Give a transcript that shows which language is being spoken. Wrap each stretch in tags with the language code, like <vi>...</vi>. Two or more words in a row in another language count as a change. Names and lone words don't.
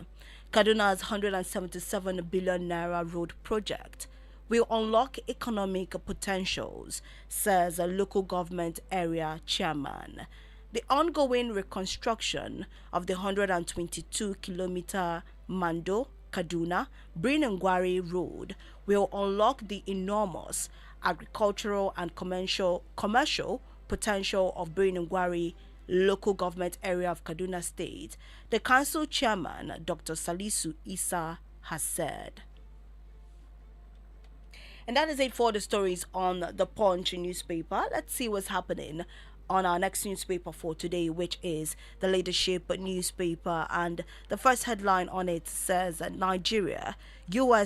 <en>Kaduna's 177 billion naira road project will unlock economic potentials, says a local government area chairman. The ongoing reconstruction of the 122-kilometer Mando Kaduna Birnin-Gwari Road will unlock the enormous agricultural and commercial potential of Birnin-Gwari local government area of Kaduna State, the council chairman, Dr. Salisu Isa, has said. And that is it for the stories on the Punch newspaper. Let's see what's happening on our next newspaper for today, which is the Leadership newspaper. And the first headline on it says that Nigeria, U.S.</en>